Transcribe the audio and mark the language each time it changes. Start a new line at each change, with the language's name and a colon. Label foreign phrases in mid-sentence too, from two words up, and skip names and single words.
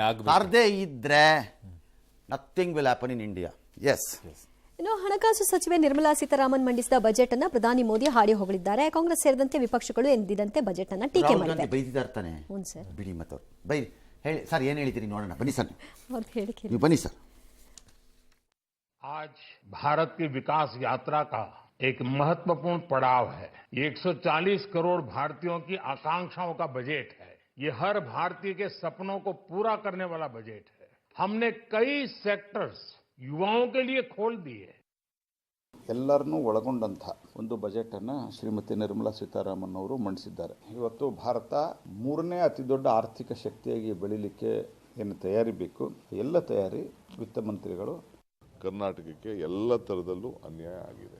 Kannada: ತರದೇ ಇದ್ರೆ
English: nothing will happen in India. ಎಸ್.
Kannada: ಇನ್ನು ಹಣಕಾಸು ಸಚಿವೆ ನಿರ್ಮಲಾ ಸೀತಾರಾಮನ್ ಮಂಡಿಸಿದ ಬಜೆಟ್ ಅನ್ನ ಪ್ರಧಾನಿ ಮೋದಿ ಹಾಡಿ ಹೊಗಳಿದ್ದಾರೆ. ಕಾಂಗ್ರೆಸ್ ಸೇರಿದಂತೆ ವಿಪಕ್ಷಗಳು ಎಂದಿದಂತೆ ಬಜೆಟ್ ಅನ್ನ ಟೀಕೆ ಮಾಡಿದ್ದಾರೆ. ಬೈದಿದ್ದಾರೆ. ಬಿಡಿ ಮತ್ತವ್ರು ಬೈರಿ. ಹೇಳಿ ಸರ್, ಏನು ಹೇಳಿದ್ದೀರಿ ನೋಡೋಣ. ಬನ್ನಿ ಸರ್, ಹೇಳಿಕೆ ಬನ್ನಿ ಸರ್.
Hindi: आज भारत की विकास यात्रा का एक महत्वपूर्ण पड़ाव है. ये 140 करोड़ भारतीयों की आकांक्षाओं का बजट है. ये हर भारतीय के सपनों को पूरा करने वाला बजट है. हमने कई सेक्टर्स युवाओं के लिए खोल दिए.
Kannada: ಎಲ್ಲರನ್ನೂ ಒಳಗೊಂಡಂಥ ಒಂದು ಬಜೆಟ್ ಅನ್ನು ಶ್ರೀಮತಿ ನಿರ್ಮಲಾ ಸೀತಾರಾಮನ್ ಅವರು ಮಂಡಿಸಿದ್ದಾರೆ. ಇವತ್ತು ಭಾರತ 3ನೇ ಅತಿ ದೊಡ್ಡ ಆರ್ಥಿಕ ಶಕ್ತಿಯಾಗಿ ಬೆಳೀಲಿಕ್ಕೆ ಏನು ತಯಾರಿ ಬೇಕು, ಎಲ್ಲ ತಯಾರಿ ವಿತ್ತ ಮಂತ್ರಿಗಳು. ಕರ್ನಾಟಕಕ್ಕೆ ಎಲ್ಲ ತರದಲ್ಲೂ ಅನ್ಯಾಯ ಆಗಿದೆ.